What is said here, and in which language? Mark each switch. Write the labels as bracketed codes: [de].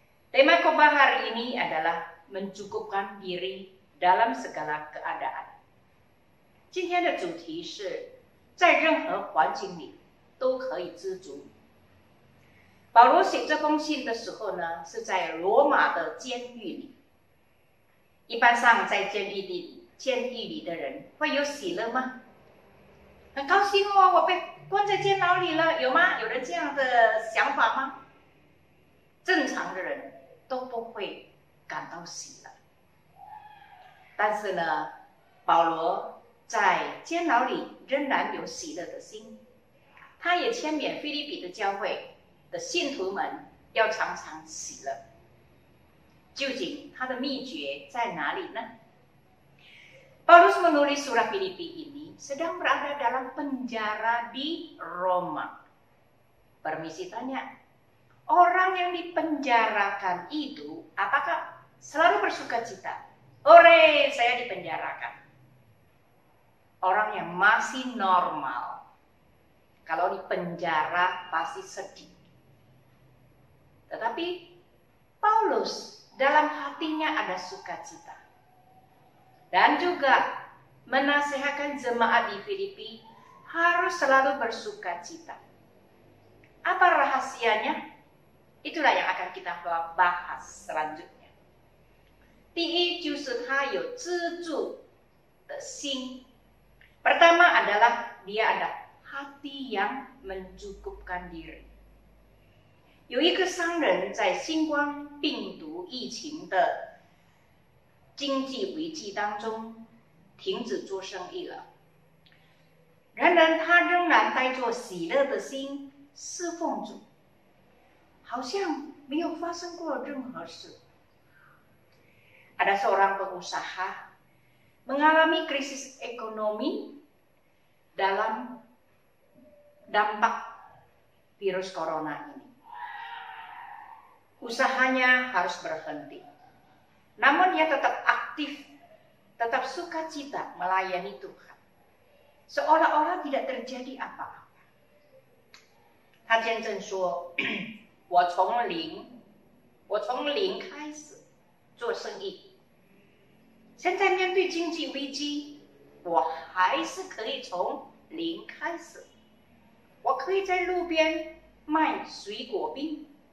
[id] Tema khotbah hari ini adalah mencukupkan diri dalam segala keadaan. [zh] 今天的主题是在任何环境里都可以知足。保罗写这封信的时候呢，是在罗马的监狱里。一般上在监狱里的人会有喜乐吗？很高兴哦，我被关在监牢里了，有吗？有人这样的想法吗？正常的人都不会感到喜乐。但是呢，保罗在监牢里仍然有喜乐的心，他也劝勉腓立比的教会的信徒们要常常喜乐。究竟他的秘诀在哪里呢？ [id] Paulus menulis surat Filipi ini sedang berada dalam penjara di Roma. Permisi tanya, orang yang dipenjarakan itu apakah selalu bersuka cita? Ore, saya dipenjarakan. Orang yang masih normal, kalau dipenjara pasti sedih. Tetapi Paulus dalam hatinya ada sukacita. Dan juga menasihatkan jemaat di Filipi harus selalu bersukacita. Apa rahasianya? Itulah yang akan kita bahas selanjutnya. [zh] 第一就是他有知足的心。 [id] Pertama adalah dia ada hati yang mencukupkan diri. [zh] 有一个商人在新冠病毒疫情的经济危机当中停止做生意了，然而他仍然带着喜乐的心侍奉主，好像没有发生过任何事。 [id] Ada seorang pengusaha mengalami krisis ekonomi dalam dampak virus corona ini. Usahanya harus berhenti. Namun dia tetap aktif, tetap sukacita melayani Tuhan. Seolah-olah tidak terjadi apa-apa. [zh] 他见证说，我从零开始做生意。现在面对经济危机，我还是可以从零开始。我可以在路边卖水果冰。